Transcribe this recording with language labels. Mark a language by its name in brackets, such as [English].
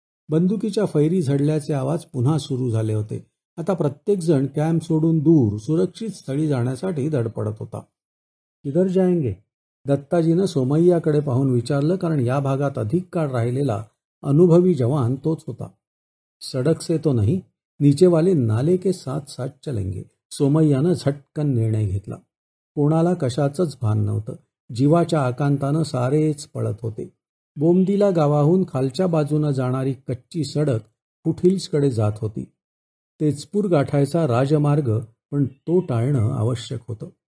[Marathi] बंदुकीच्या फैरी झडल्याचे आवाज पुन्हा सुरू झाले होते. आता प्रत्येकजण कॅम्प सोडून दूर सुरक्षित स्थळी जाण्यासाठी धडपडत होता. [Hindi] किधर जाएंगे? [Marathi] दत्ताजीनं सोमय्याकडे पाहून विचारलं, कारण या भागात अधिक काळ राहिलेला अनुभवी जवान तोच होता. [Hindi] सडक से तो नहीं, नीचे वाले नाले के साथ साथ चलेंगे. [Marathi] सोमय्यानं झटकन निर्णय घेतला. कोणाला कशाचंच भान नव्हतं. जीवाच्या आकांतानं सारेच पळत होते. बोमदिला गावाहून खालच्या बाजूनं जाणारी कच्ची सडक फुटहिल्सकडे जात होती. तेजपूर गाठायचा राजमार्ग, पण तो टाळणं आवश्यक होतं.